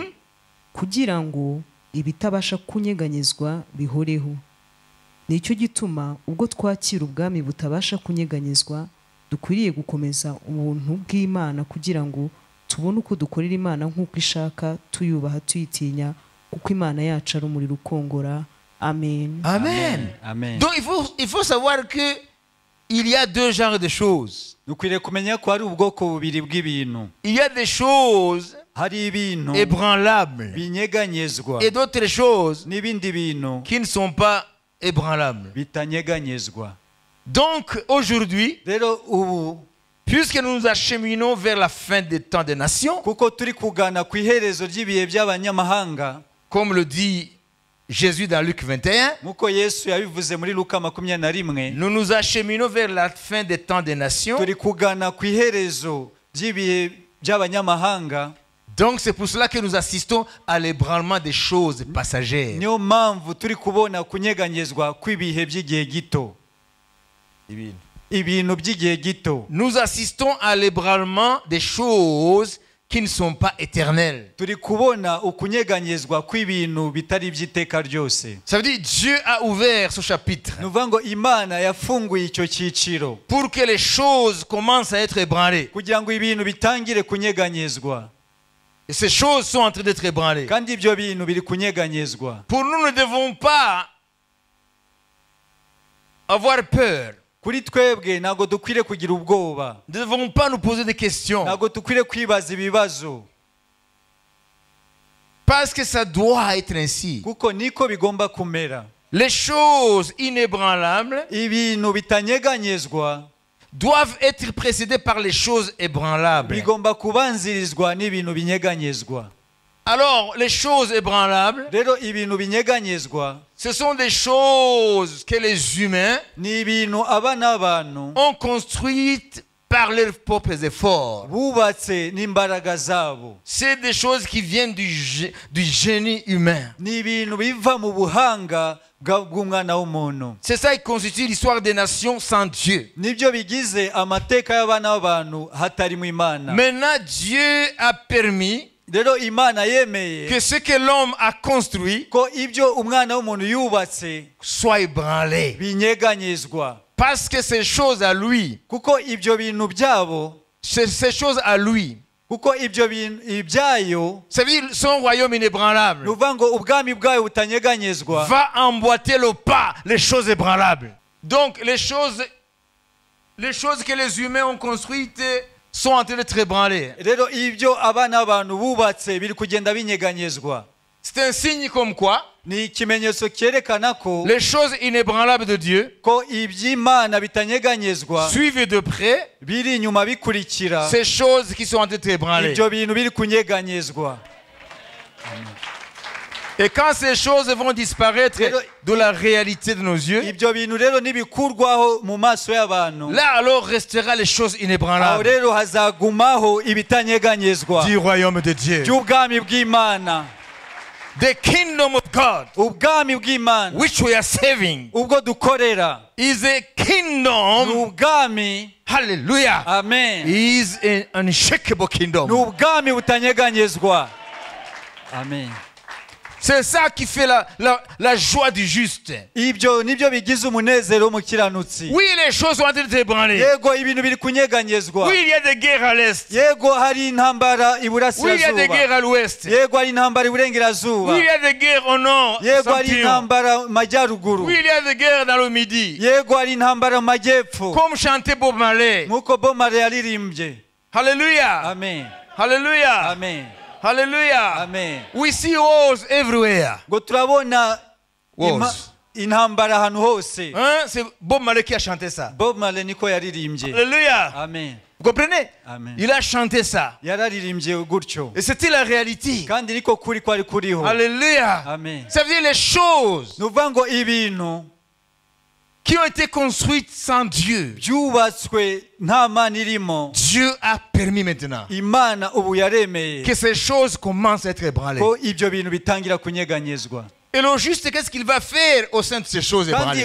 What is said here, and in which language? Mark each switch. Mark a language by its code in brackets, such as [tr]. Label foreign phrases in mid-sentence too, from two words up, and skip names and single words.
[rw] Kugira ngo ibitabasha kunyeganyezwa bihoreho. Nicyo gituma ubwo twakira ubwami butabasha kunyeganyezwa, dukwiriye gukomeza ubuntu bw'Imana kugira ngo tubone uko dukorera Imana nk'uko ishaka, tuyubaha tuyitinya, kuko Imana yacu ari umuriro ukongora. Amen. Amen. Amen. [fr] Donc il faut savoir que il y a 2 genres de choses. [rw] Dukwiriye kumenya ko hari ubwoko bubiri bw'ibintu. [fr] Il y a des choses [rw] Hari ibintu [fr] ébranlables [rw] binyeganyezwa [fr] et d'autres choses [rw] n'ibindi bintu [fr] qui ne sont pas ébranlables. [rw] bitanyeganyezwa. [fr] Donc aujourd'hui, [rw] Rero ubu [fr] puisque nous nous acheminons vers la fin des temps des nations, [rw] kuko turi kugana ku iherezo ry'ibihe by'abanyamahanga, [fr] comme le dit Jésus dans Luc 21, [rw] nk'uko Yesu yabivuze muri Luka 21, [fr] nous nous acheminons vers la fin des temps des nations. [rw] turi kugana ku iherezo ry'ibihe by'abanyamahanga. [fr] Donc c'est pour cela que nous assistons à l'ébranlement des choses passagères. [rw] Niyo mpamvu turi kubona kunyeganyezwa kw'ibihe by'igihe gito, ibintu by'igihe gito. [fr] Nous assistons à l'ébranlement des choses qui ne sont pas éternelles. [rw] Turi kubona ukunyeganyezwa kw'ibintu bitari iby'iteka ryose. [fr] Ça veut dire Dieu a ouvert ce chapitre [rw] Nuvuga ngo Imana yafunguye icyo cyiciro [fr] pour que les choses commencent à être ébranlées. [rw] kugira ngo ibintu bitangire kunyeganyezwa, [fr] Et ces choses sont en train d'être ébranlées. [rw] kandi ibyo bintu biri kunyeganyezwa. [fr] Pour nous, nous ne devons pas avoir peur. [rw] Kuri twebwe ntabwo dukwiriye kugira ubwoba, [fr] Nous ne devons pas nous poser des questions. [rw] ntabwo dukwiriye kwibaza ibibazo, [fr] Parce que ça doit être ainsi. [rw] kuko niko bigomba kumera. [fr] Les choses inébranlables [rw] ibintu bitanyeganyezwa [fr] doivent être précédées par les choses ébranlables. [rw] bigomba kubanzirizwa n'ibintu binyeganyezwa. [fr] Alors, les choses ébranlables, [rw] Rero ibintu binyeganyezwa [fr] ce sont des choses que les humains [rw] ni ibintu abana b'abantu [fr] ont construites par leurs propres efforts. [rw] bubatse n'imbaraga zabo. [fr] C'est des choses qui viennent du génie humain. [rw] Ni ibintu biva mu buhanga bw'umwana w'umuntu. [fr] C'est ça qui constitue l'histoire des nations sans Dieu. [rw] Nibyo bigize amateka y'abana b'abantu hatarimo Imana. [fr] Maintenant, Dieu a permis [rw] Rero Imana yemeye [fr] que ce que l'homme a construit [rw] ko ibyo umwana w'umuntu yubatse [fr] soit ébranlé. [rw] binyeganyezwa. [fr] Parce que ces choses à lui, [rw] Kuko ibyo bintu byabo, [fr] ces choses à lui, [rw] kuko ibyo bintu ibyayo, [fr] ça veut dire son royaume inébranlable, [rw] nuvuga ngo ubwami bwayo butanyeganyezwa [fr] va emboîter le pas les choses ébranlables. Donc les choses que les humains ont construites sont en train d'être ébranlées. [rw] rero ibyo abana b'abantu bubatse biri kugenda binyeganyezwa. [fr] C'est un signe comme quoi [rw] Ni ikimenyetso cyerekana ko [fr] les choses inébranlables de Dieu [rw] ko iby'Imana bitanyeganyezwa [fr] suivent de près [rw] biri inyuma bikurikira [fr] ces choses qui sont en train d'être ébranlées. [rw] ibyo bintu biri kunyeganyezwa. [fr] Et quand ces choses vont disparaître de la réalité de nos yeux, [rw] Ibyo bintu rero nibikurwaho mu maso y'abantu, [fr] là alors restera les choses [rw] aho [fr] inébranlables [rw] rero hazagumaho ibitanyeganyezwa [fr] du royaume de Dieu. [rw] by'ubwami bw'Imana. [en] The kingdom of God, [rw] Ubwami bw'Imana [en] which we are serving, [rw] ubwo dukorera [en] is a [rw] ni [en] kingdom, [rw] ubwami, [en] hallelujah, amen, is an unshakable [rw] ni [en] kingdom. [rw] ubwami butanyeganyezwa, amen. [fr] C'est ça qui fait la joie du juste. [rw] Ibyo nibyo bigize umunezero w'umukiranutsi. [fr] Oui, les choses sont en train d'être ébranlées. [rw] Yego ibintu biri kunyeganyezwa. [fr] Oui, il y a des guerres à l'est. [rw] Yego hari intambara [fr] Oui, il y a des [rw] iburasirazuba. [fr] guerres à l'ouest. [rw] Yego hari intambara iburengerazuba. [fr] Oui, il y a des guerres au nord. [rw] Yego hari Saint-Pierre. intambara mu majyaruguru. [fr] Oui, il y a des guerres dans le midi. [rw] Yego hari intambara mu majyepfo. [fr] Comme chantait Bob Marley. [rw] Nk'uko Bob Marley yaririmbye. Hallelujah. Amen. Hallelujah. Amen. Hallelujah. Amen. [en] We see wars everywhere. [rw] Ngo turabona [en] Wars. [rw] intambara ahantu hose. [fr] Hein? C'est Bob Marley qui a chanté ça. [rw] Bob Marley niko yaririmbye. [fr] Alléluia. Amen. Vous comprenez? Amen. Il a chanté ça. [rw] Yararirimbye gutyo. [fr] Et c'était la réalité. [rw] Kandi niko kuri kwari kuriho. [fr] Alléluia. Amen. Ça veut dire les choses [rw] Nuvuga ngo ibintu [fr] qui ont été construites sans Dieu. [rw] byubatswe nta Mana irimo, [fr] Dieu a permis maintenant [rw] Imana ubu yaremeye [fr] que ces choses commencent à être ébranlées. [rw] ko ibyo bintu bitangira kunyeganyezwa. [fr] Et le juste, qu'est-ce qu'il va faire au sein de ces choses [rw] Kandi